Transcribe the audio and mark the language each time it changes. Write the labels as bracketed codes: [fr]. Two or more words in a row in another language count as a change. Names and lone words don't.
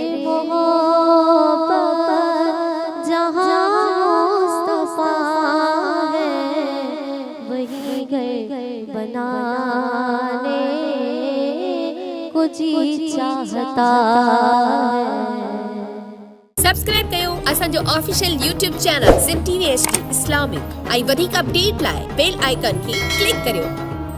[ur] محبت جہاں مصطفیٰ ہے، وہی گھر بنانے کو جی چاہتا ہے۔ [sd] سبسکرائب कयो असांजो [en] official YouTube channel [sd] सिंध TV HD इस्लामिक ऐं वधीक अपडेट लाइ [en] bell icon [sd] खे क्लिक करियो।